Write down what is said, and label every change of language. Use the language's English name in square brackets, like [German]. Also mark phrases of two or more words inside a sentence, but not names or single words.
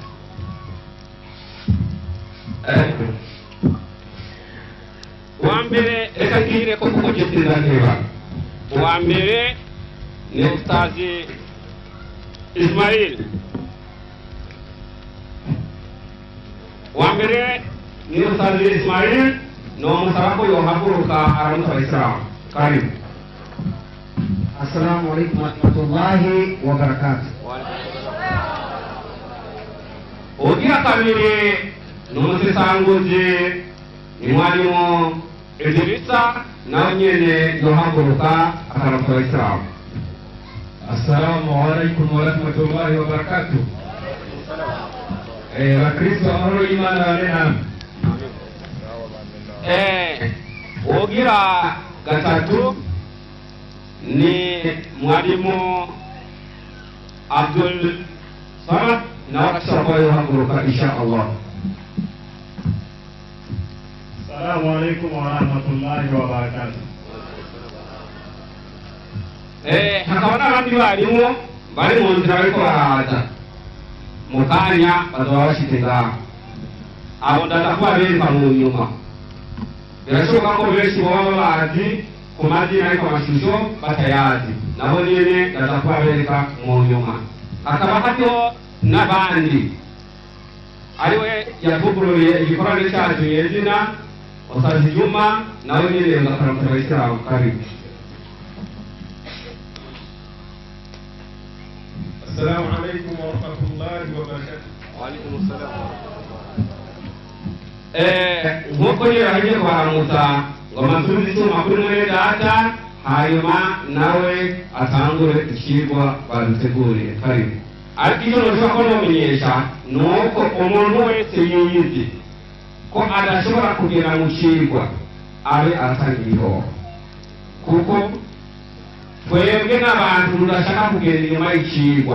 [Rundi] Uwa mbere reka ngire ko kuko gitsinda nteba. Uwa mbere ni Ustazi Ismail. Uwa mbere ni Ustazi Ismail, no musaba ko yohaguruka aramutsa Abayisilamu. Karibu. [Arabic] السلام عليكم ورحمة الله وبركاته. [Rundi] Ugira kabiri ni umusesanguzi ni mwarimu Idrisa, nawe nyene yohaguruka akaramutsa Abayisilamu. [Arabic] السلام عليكم ورحمة الله وبركاته. [Rundi] Wakristo amahoro y'Imana bane namwe. Ugira gatatu ni mwalimu Abdul Samad, nawe ashobora kuba yohaguruka inshallah. [Arabic] السلام عليكم ورحمة الله وبركاته. [Rundi] Hakaba n'abandi barimu bari mu nzira bariko baraza, mu kanya bazoba bashitse ngaho. Abo ndaza kuba bereka mu nyuma. Birashoboka ko benshi baba bazi ku mazina ariko amashusho batayazi, nabo nyene ndaza kuba bereka mu nyuma. Hakaba hariho n'abandi ariwe yavuguruye igikorane cyacu nyezina Ustazi Juma, nawe nyene ngakaramutsa Abayisilamu. Karibu. [Arabic] السلام عليكم ورحمة الله وبركاته. وعليكم السلام. [Rundi] nk'uko rero hagiye kubaramutsa ngo amasubize icyuma kuri mwene data hanyuma nawe atangure ikigwa baduteguriye karibu. ariko icyo nashobora ko namenyesha ni uko umuntu wese yiyizi ko adashobora kugera mu kigwa abe atangiriho, kuko twebwe n'abantu tudashaka kugera inyuma y'ikigwa.